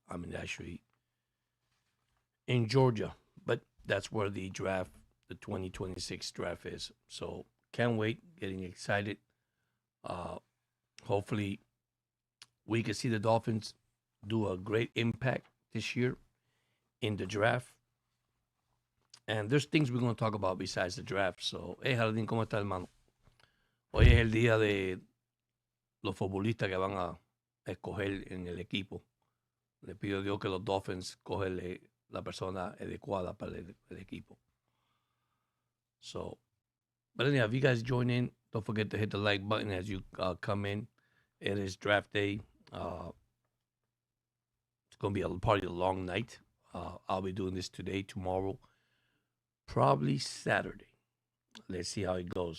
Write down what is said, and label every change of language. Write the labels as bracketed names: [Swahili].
[English] I'm actually in Georgia, but that's where the draft, the 2026 draft is. So can't wait, getting excited. Uh, Hopefully, we can see the Dolphins do a great impact this year in the draft. And there's things we're going to talk about besides the draft. So, hey, [Spanish] Jardín, ¿cómo está, hermano? Hoy es el día de los futbolistas que van a escoger en el equipo. Le pido a Dios que los Dolphins cogen la persona adecuada para el equipo. [English] So, but anyhow, if you guys join in, don't forget to hit the like button as you come in. It is draft day. It's going to be probably a long night. I'll be doing this today, tomorrow, probably Saturday. Let's see how it goes.